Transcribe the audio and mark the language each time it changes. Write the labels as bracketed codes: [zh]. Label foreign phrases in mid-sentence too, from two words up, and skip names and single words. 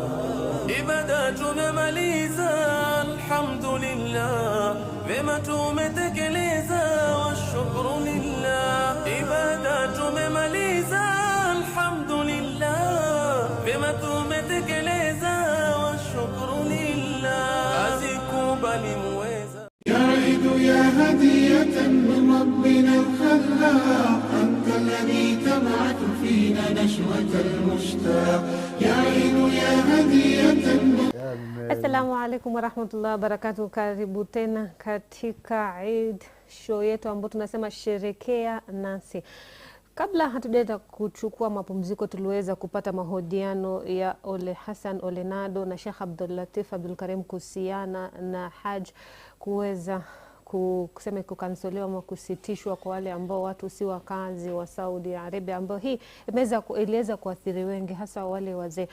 [sw] Ibada tumemaliza, alhamdulillah, vema tumetekeleza, washukuru lillah. Ibada tumemaliza, alhamdulillah, vema tumetekeleza, washukuru lillah. Azikubali muweza. [ar] يا عيد يا هدية من ربنا الخلاق، أنت الذي تبعث فينا نشوة المشتاق. يا عيد يا هدية. السلام عليكم ورحمة الله وبركاته. [sw] Karibu tena katika Eid show yetu ambayo tunasema Sherehekea Nasi. Kabla hatujaenda kuchukua mapumziko, tuliweza kupata mahojiano ya Ole Hassan Ole Nado na Sheikh Abdul Latif Abdul Karim kuhusiana na Hajj kuweza kusema kukansolewa ama kusitishwa kwa wale ambao watu si wakazi wa Saudi Arabia, ambao hii iliweza kuathiri wengi, hasa wale wazee.